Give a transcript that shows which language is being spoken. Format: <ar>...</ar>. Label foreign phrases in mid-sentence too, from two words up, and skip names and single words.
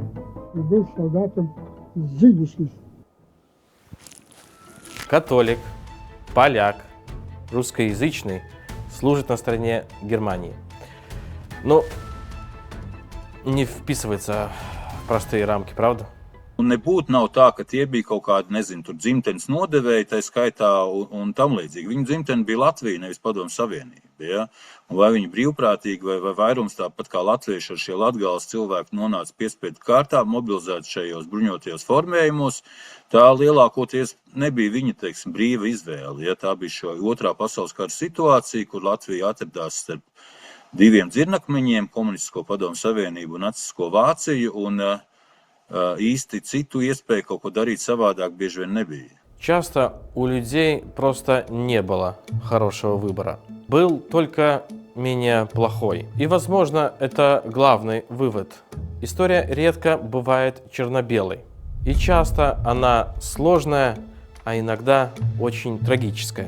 <ru>И был солдатом Зигисис. Католик, поляк, русскоязычный служит на стороне Германии. Но не вписывается в простые рамки, правда?</ru> <lv>Un nebūtu nav tā, ka tie bija kaut kādi, nezinu, tur dzimtenes nodevēji, tā skaitā un tam līdzīgi. Viņu dzimtene bija Latvija, nevis Padomju Savienība. Ja? Un vai viņi brīvprātīgi vai vairums tāpat kā latvieši ar šie Latgales cilvēki nonāca piespiedu kārtā, mobilizēti šajos bruņotajos formējumos, tā lielākoties nebija viņa, teiksim, brīva izvēle. Ja? Tā bija šo otrā pasaules kara situācija, kur Latvija atradās starp diviem dzirnakmeņiem, komunistisko Padomju Savienību un nacistisko Vāciju, un īsti citu iespēju kaut ko darīt savādāk bieži vien nebija.</lv> <ru>Часто у людей просто не было хорошего выбора. Был только менее плохой. И, возможно, это главный вывод. История редко бывает черно-белой. И часто она сложная, а иногда очень трагическая.</ru>